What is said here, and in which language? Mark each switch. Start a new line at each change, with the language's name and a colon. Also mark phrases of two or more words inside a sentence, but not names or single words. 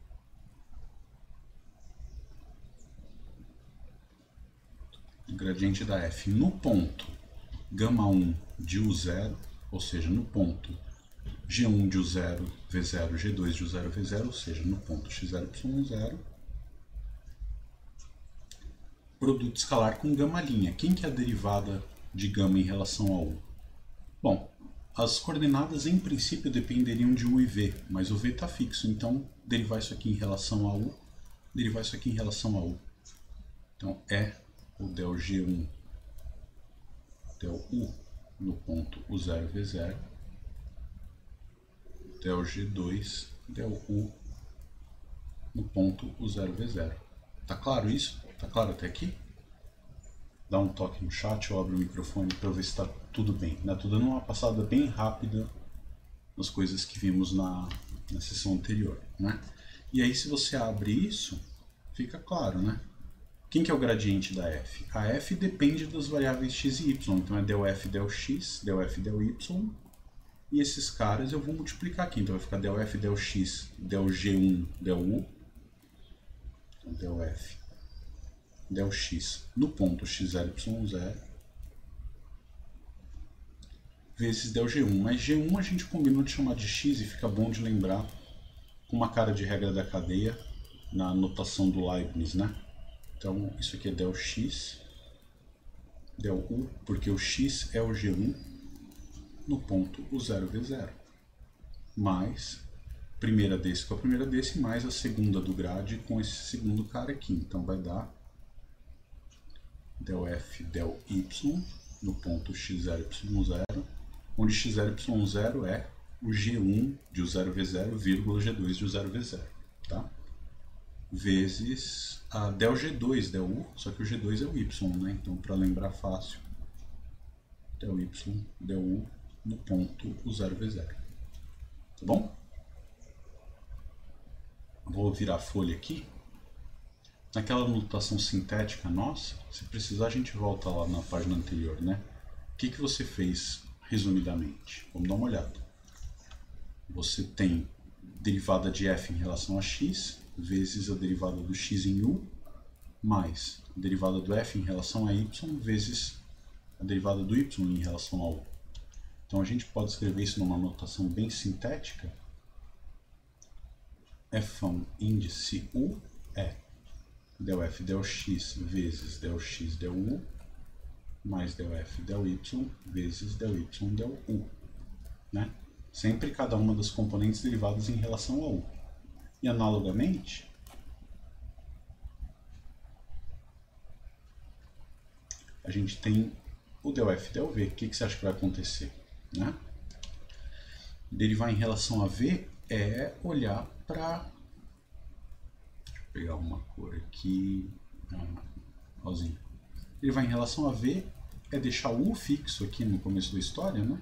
Portuguese: O gradiente da f no ponto γ1 de u0, ou seja, no ponto g1 de u0 v0, g2 de u0 v0, ou seja, no ponto x0 y0, produto escalar com γ'. Quem que é a derivada de γ em relação a u? Bom, as coordenadas em princípio dependeriam de u e v, mas o v está fixo, então derivar isso aqui em relação a u, derivar isso aqui em relação a u. Então é o del g1 del u no ponto u0 v0, del g2 del u no ponto u0 v0. Tá claro isso? Tá claro até aqui? Dá um toque no chat, eu abro o microfone para ver se está tudo bem. Estou dando uma passada bem rápida nas coisas que vimos na sessão anterior, né? E aí se você abre isso, fica claro, né? Quem que é o gradiente da f? A f depende das variáveis x e y, então é del f del x, del f del y, e esses caras eu vou multiplicar aqui, então vai ficar del f del x, del g1 del u, então del f del x no ponto x0 y0 vezes del g1, mas g1 a gente combinou de chamar de x e fica bom de lembrar com uma cara de regra da cadeia na notação do Leibniz, né? Então isso aqui é del x del u, porque o x é o g1 no ponto u0 v0, mais primeira desse com a primeira desse, mais a segunda do grade com esse segundo cara aqui, então vai dar del f del y no ponto x0 y0, onde x0 y0 é o g1 de u0 v0, vírgula g2 de u0 v0, tá? Vezes a del g2 del u, só que o g2 é o y, né? Então para lembrar fácil, del y del u no ponto u0 v0, tá bom? Vou virar a folha aqui. Naquela notação sintética nossa, se precisar a gente volta lá na página anterior, né? O que você fez resumidamente? Vamos dar uma olhada. Você tem derivada de f em relação a x, vezes a derivada do x em u, mais a derivada do f em relação a y, vezes a derivada do y em relação a u. Então a gente pode escrever isso numa notação bem sintética, fão índice u é del f del x vezes del x del u mais del f del y vezes del y del u, né? Sempre cada uma das componentes derivadas em relação a u. E analogamente, a gente tem o del f del v. O que você acha que vai acontecer, né? Derivar em relação a v é olhar para... Deixa eu pegar uma cor aqui, rosinha. Derivar em relação a v é deixar o u fixo aqui no começo da história, né?